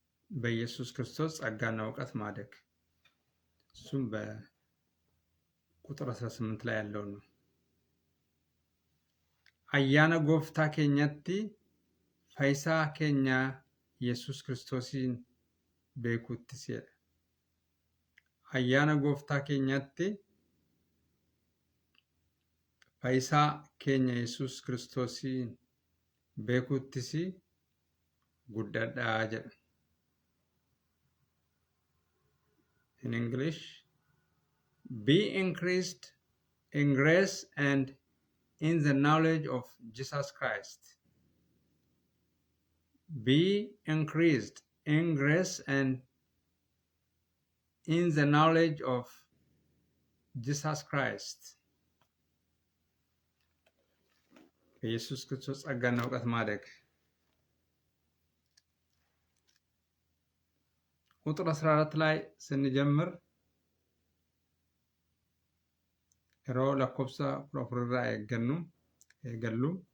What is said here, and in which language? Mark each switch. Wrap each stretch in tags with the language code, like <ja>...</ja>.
<am>በኢየሱስ ክርስቶስ ጸጋና እውቀት ማደግ፣ እሱም በቁጥር 18 ላይ ያለው ነው።</am> <om>አያነ ጎፍታ ኬኛቲ ፈይሳ ኬኛ ኢየሱስ ክርስቶስን ቤኩትስ jedha. Ayyaana Gooftaa keenyatti Fayyisaa keenya Yesuus Kiristoosiin beekuuttis guddadhaa jedha.</om> <en>In English, be increased in grace and in the knowledge of Jesus Christ. Be increased in grace and in the knowledge of Jesus Christ.</en> <am>ኢየሱስ ክርስቶስ ጸጋና እውቀት ማደግ። ቁጥር 14 ላይ ስንጀምር</am> <om>yeroo lakkoofsa 14 irraa eegallu.</om>